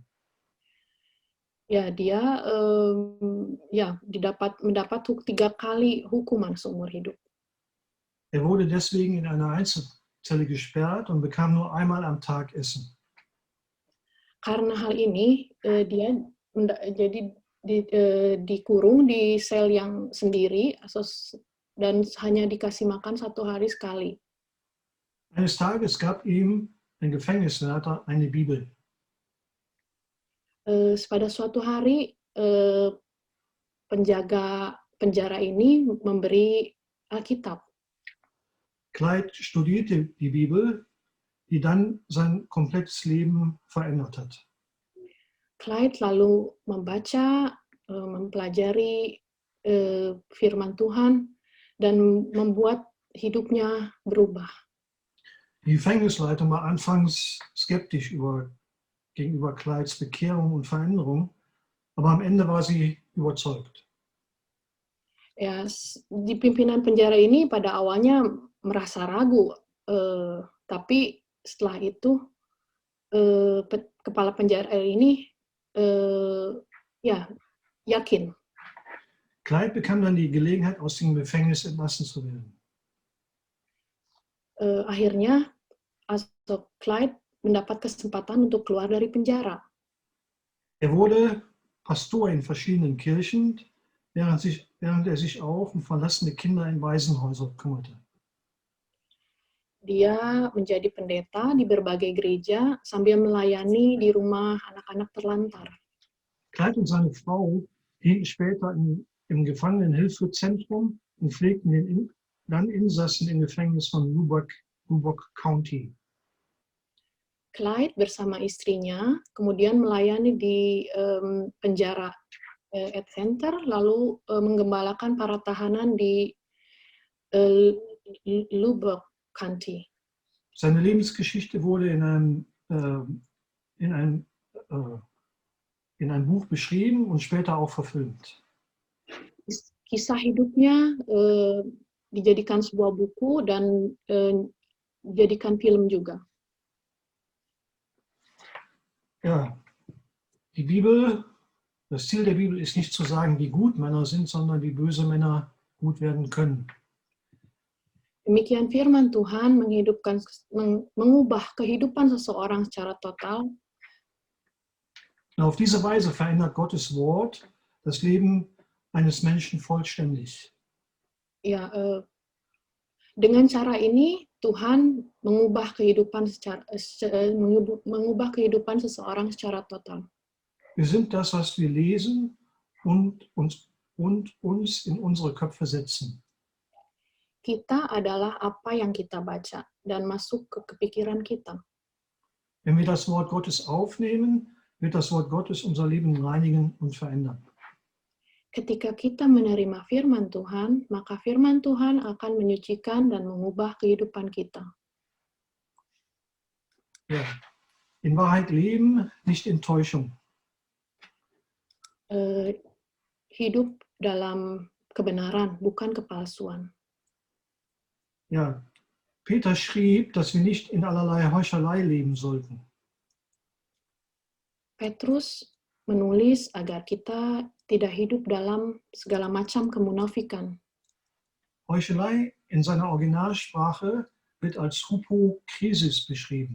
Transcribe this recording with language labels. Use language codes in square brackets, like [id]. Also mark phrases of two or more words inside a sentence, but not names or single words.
[id] Ya, dia mendapat 3 kali hukuman seumur hidup. [de] Er wurde deswegen in einer Einzelzelle gesperrt und bekam nur einmal am Tag Essen. [id] Karena hal ini, dia dikurung di sel yang sendiri dan hanya dikasih makan 1 hari sekali. [de] Eines Tages gab ihm ein Gefängniswärter eine Bibel. [id] Pada suatu hari, penjaga penjara ini memberi Alkitab. [de] Clyde studierte die Bibel, die dann sein komplettes Leben verändert hat. [id] Clyde lalu membaca, mempelajari firman Tuhan dan membuat hidupnya berubah. [de] Die Gefängnisleitung war anfangs skeptisch gegenüber Clydes Bekehrung und Veränderung, aber am Ende war sie überzeugt. [id] Ya, di pimpinan penjara ini pada awalnya merasa ragu, tapi setelah itu kepala penjara ini ya yakin. [de] Clyde bekam dann die Gelegenheit, aus dem Gefängnis entlassen zu werden. [id] Akhirnya Clyde mendapat kesempatan untuk keluar dari penjara. [de] Er wurde Pastor in verschiedenen Kirchen, während er sich auch um verlassene Kinder in Waisenhäusern kümmerte. [id] Dia menjadi pendeta di berbagai gereja sambil melayani di rumah anak-anak terlantar. [de] Clyde und seine Frau dienten später im Gefangenenhilfezentrum und pflegten dann Insassen im Gefängnis von Lubbock County. [id] Clyde bersama istrinya kemudian melayani di penjara Ed Center, lalu menggembalakan para tahanan di Lubbock County. [de] Seine Lebensgeschichte wurde in ein Buch beschrieben und später auch verfilmt. [id] Kisah hidupnya dijadikan sebuah buku dan dijadikan film juga. [de] Ja, die Bibel, das Ziel der Bibel ist nicht zu sagen, wie gut Männer sind, sondern wie böse Männer gut werden können. [id] Demikian firman Tuhan mengubah kehidupan seseorang secara total. [de] Und auf diese Weise verändert Gottes Wort das Leben eines Menschen vollständig. Ja, [id] dengan cara ini Tuhan mengubah kehidupan seseorang secara total. [de] Wir sind das, was wir lesen und uns in unsere Köpfe setzen. [id] Kita adalah apa yang kita baca dan masuk ke kepikiran kita. [de] Wenn wir das Wort Gottes aufnehmen, wird das Wort Gottes unser Leben reinigen und verändern. [id] Ketika kita menerima firman Tuhan, maka firman Tuhan akan menyucikan dan mengubah kehidupan kita. [de] Ja. In Wahrheit leben, nicht in Täuschung. [id] Hidup dalam kebenaran, bukan kepalsuan. [de] Ja. Peter schrieb, dass wir nicht in allerlei Heuchelei leben sollten. [id] Petrus menulis agar kita tidak hidup dalam segala macam kemunafikan. [de] Heuchelei in seiner Originalsprache wird als Hypokrisis beschrieben.